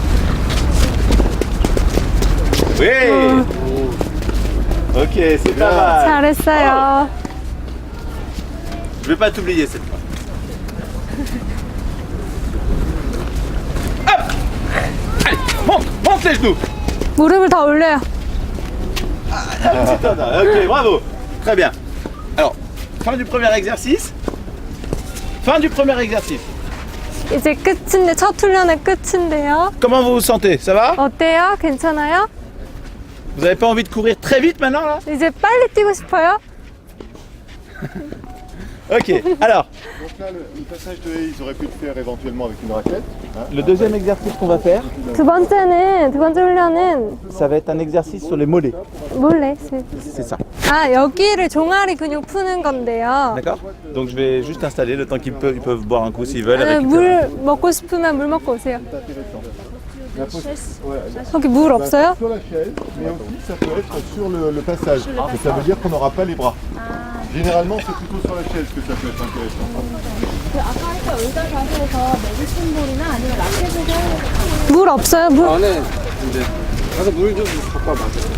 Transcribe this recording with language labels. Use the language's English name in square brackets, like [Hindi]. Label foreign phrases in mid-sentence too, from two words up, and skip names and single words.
[French] Oui! Ok, c'est pas mal. [Korean] 잘했어요. [French] Je vais pas t'oublier cette fois. Hop! Allez, monte les genoux. [Korean] 무릎을 더 올려요. [French] Ok, bravo. Très bien. Alors, fin du premier exercice. Fin du premier exercice. [Korean] 이제 끝인데 첫 훈련의 끝인데요. [French] Comment vous vous sentez? Ça va? [Korean] 어때요? 괜찮아요? [French] Vous avez pas envie de courir très vite maintenant là? [Korean] 이제 빨리 뛰고 싶어요? [French] Ok, alors, Donc là, le passage de haie, ils auraient pu le faire éventuellement avec une raquette. Hein. le deuxième exercice qu'on va faire, [Korean] 두 번째 훈련은 [French] ça va être un exercice sur les mollets. [Korean] 몰래. [French] C'est ça. [Korean] 아, 여기를 종아리 근육 푸는 건데요. [French] D'accord? Donc je vais juste installer le temps qu'ils peuvent boire un coup s'ils veulent. Avec [Korean] 물 먹고 싶으면 물 먹고 오세요. [French] La pos- ouais, [Korean] 거기 물 없어요? [French] sur la chaise, mais aussi ça peut être sur le passage. Et ça veut dire qu'on n'aura pas les bras. Généralement, c'est plutôt sur la chaise que ça peut être intéressant. [Korean] 물 없어요? 물? 안에 이제 가서 물 좀 갖고 와봐.